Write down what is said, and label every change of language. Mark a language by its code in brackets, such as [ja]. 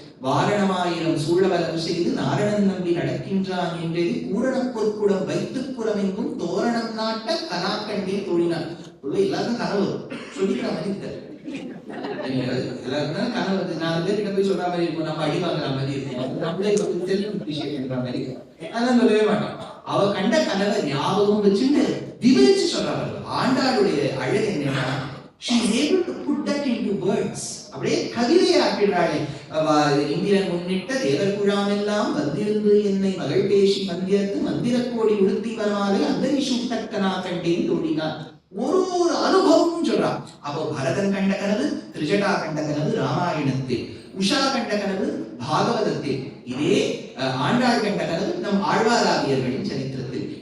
[ta] வாரணமாயிரம் சூழவலம் செய்து நாரணன் நம்பி நடக்கின்றான் என்றே பூரண பொற்குடம் வைத்துப் புறமெங்கும் தோரணம் நாட்ட கனாக்கண்டே தோழினான். எல்லாருக்கும் கனவு சொல்லிக்கிற மாதிரி இருக்காரு. எல்லாருக்கும் கனவு 4 பேர்கிட்ட போய் சொல்ற மாதிரி இருக்கும், நம்ம அடி வாங்குற மாதிரி இருக்கும், நம்மளே செல்ஃப் அப்ரிஷியேட் பண்ற மாதிரி இருக்கும். அதெல்லாம் சொல்லவே மாட்டோம். அவ கண்ட கனவை ஞாபகம் வச்சுட்டு விவரிச்சு சொல்றாங்க. ஆண்டாளுடைய அழகு என்னன்னா, [en] she is able to put that into words. [ta] அப்படியே கவிதையை ஆக்கிடுறாளே. இந்திரன் முன்னிட்ட தேவர் குழாமெல்லாம் வந்திருந்து என்னை மகள் பேசி மந்திரத்து மந்திர கோடி உடுத்தி வரமாலை அந்தரி சூட்டக்கனா கண்டேன் தோழினான். ஒரு அனுபவம் சொல்றா. அப்போ பரதன் கண்ட கனவு, திரிஜடா கண்ட கனவு ராமாயணத்தில், உஷா கண்ட கனவு பாகவதத்தில், இதே ஆண்டாள் கண்ட கனவு நம் ஆழ்வாராதியர்களின் சரித்திரத்தில்.